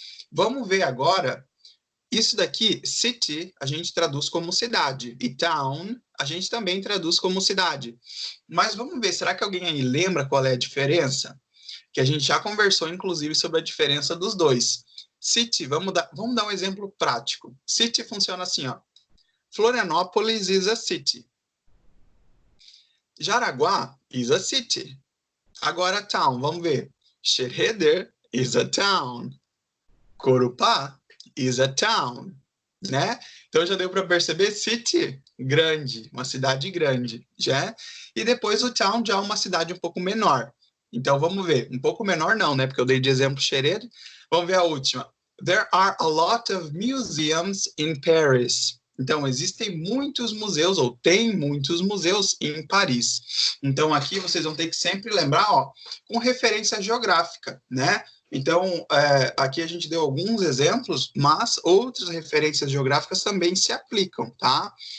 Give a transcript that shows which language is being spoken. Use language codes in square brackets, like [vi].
[pt] Vamos ver agora. Isso daqui, city, a gente traduz como cidade. E town, a gente também traduz como cidade. Mas vamos ver, será que alguém aí lembra qual é a diferença? Que a gente já conversou, inclusive, sobre a diferença dos dois. City, vamos dar um exemplo prático. City funciona assim, ó. [en] Florianópolis is a city. Jaraguá is a city. [pt] Agora town, vamos ver. [en] Xereder is a town. Corupá is a town, né? [pt] Então já deu para perceber city, grande, uma cidade grande, já. E depois o town já é uma cidade um pouco menor. Então vamos ver, um pouco menor não, né? Porque eu dei de exemplo Xereder. Vamos ver a última. [en] There are a lot of museums in Paris. [pt] Então, existem muitos museus, ou tem muitos museus em Paris. Então, aqui vocês vão ter que sempre lembrar, ó, com referência geográfica, né? Então, aqui a gente deu alguns exemplos, mas outras referências geográficas também se aplicam, tá?